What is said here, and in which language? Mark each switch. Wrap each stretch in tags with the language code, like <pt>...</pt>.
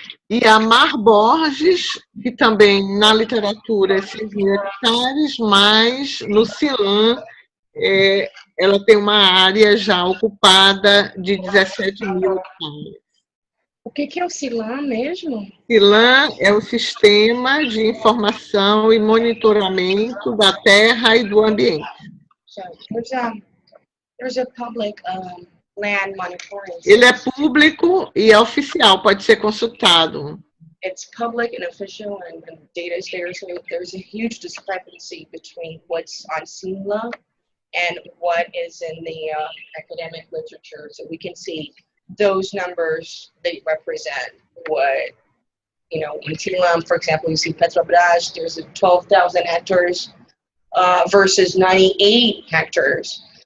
<pt>E a Mar Borges, que também na literatura é 6 mil hectares, mas no CILAM ela tem uma área já ocupada de 17 mil hectares. O que é o CILAM mesmo? CILAM é o Sistema de Informação e Monitoramento da Terra e do Ambiente.</pt> <en>So there's a public land monitoring.</en> <pt>Ele é público e é oficial, pode ser consultado.</pt> <en>It's public and official, and the data is there. So there's a huge discrepancy between what's on CILAM and what is in the academic literature. So we can see those numbers, they represent what, in CILAM, for example, you see Petrobras, there's 12,000 hectares versus 98 hectares.</en>